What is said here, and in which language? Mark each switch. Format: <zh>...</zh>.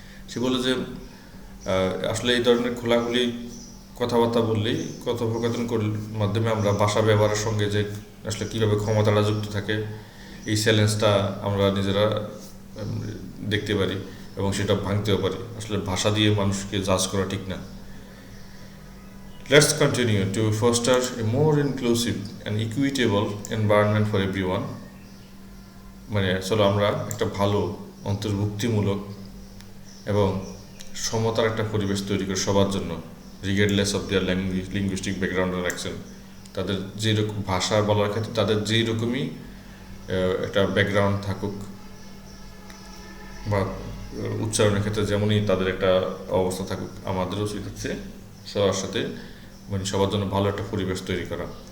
<bn>সে বলে যে আসলে এই ধরনের খোলাখুলি কথাবার্তা বললেই, কথোপকথন মাধ্যমে আমরা ভাষা ব্যবহারের সঙ্গে যে আসলে কীভাবে ক্ষমতাটা যুক্ত থাকে এই চ্যালেঞ্জটা আমরা নিজেরা দেখতে পারি এবং সেটা ভাঙতেও পারি। আসলে ভাষা দিয়ে মানুষকে জাজ করা ঠিক না।</bn> <en>Let's continue to foster a more inclusive and equitable environment for everyone.</en> <bn>মানে চলো আমরা একটা ভালো অন্তর্ভুক্তিমূলক এবং সমতার একটা পরিবেশ তৈরি করি সবার জন্য,</bn> <en>regardless of their linguistic background</en> <bn>আর accent. তাদের যেরকম ভাষা বলার ক্ষেত্রে তাদের যেই রকমই একটা ব্যাকগ্রাউন্ড থাকুক বা উচ্চারণের ক্ষেত্রে যেমনই তাদের একটা অবস্থা থাকুক, আমাদেরও উচিত হচ্ছে সবার সাথে মানে সবার জন্য ভালো একটা পরিবেশ তৈরি করা।</bn>